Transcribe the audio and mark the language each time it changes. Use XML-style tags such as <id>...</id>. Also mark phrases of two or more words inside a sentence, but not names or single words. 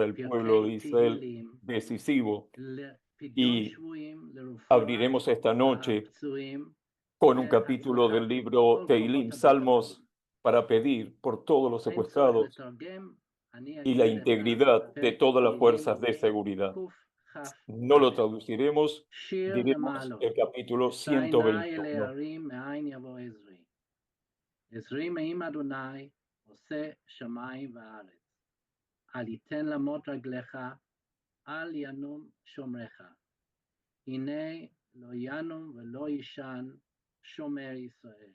<es>el pueblo de Israel, decisivo, y abriremos esta noche con un capítulo del libro Teilim, Salmos, para pedir por todos los secuestrados y la integridad de todas las fuerzas de seguridad. No lo traduciremos, diremos el capítulo 121.</es> <he>עזרי מעם אדוני, עושה שמיים וארץ. אל יתן למוט רגליך, אל ינום שומרך. הנה לא ינום ולא יישן שומר ישראל.</he>